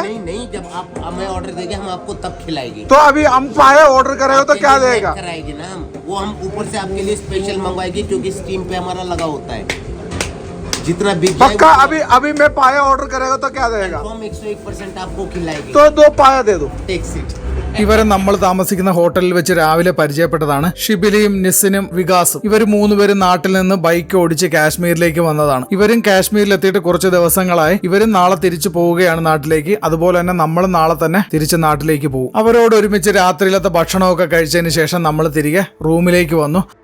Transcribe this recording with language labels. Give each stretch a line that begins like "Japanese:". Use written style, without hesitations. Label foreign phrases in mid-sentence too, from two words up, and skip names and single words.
Hindi: नहीं नहीं, जब आप हमें ऑर्डर देंगे हम आपको तब खिलाएंगे। तो अभी हम पाए ऑर्डर करेंगे तो क्या देगा? कराएगी ना हम, वो हम ऊपर से आपके लिए स्पेशल मंगवाएंगे क्योंकि स्टीम पे हमारा लगा होता है। जितना बिक जाए पक्का अभी मैं पाया ऑर्डर करेगा तो क्या देगा? 101% आपको खिलाएगी। तो 2 പായ दे दो।
English: take seat.
Malayalam: ഇവരെ നമ്മൾ താമസിക്കുന്ന ഹോട്ടലിൽ വെച്ച് രാവിലെ പരിചയപ്പെട്ടതാണ്. ഷിബിലിയും നിസിനും വികാസും. ഇവർ 3 പേരും നാട്ടിൽ നിന്ന് ബൈക്ക് ഓടിച്ച് കാശ്മീരിലേക്ക് വന്നതാണ്. ഇവരും കാശ്മീരിലെത്തിയിട്ട് കുറച്ച് ദിവസങ്ങളായി. ഇവരും നാളെ തിരിച്ചു പോവുകയാണ് നാട്ടിലേക്ക്. അതുപോലെ തന്നെ നമ്മളും നാളെ തന്നെ തിരിച്ച് നാട്ടിലേക്ക് പോകും. അവരോട് ഒരുമിച്ച് രാത്രിയിലത്തെ ഭക്ഷണമൊക്കെ കഴിച്ചതിന് ശേഷം നമ്മൾ തിരികെ റൂമിലേക്ക് വന്നു.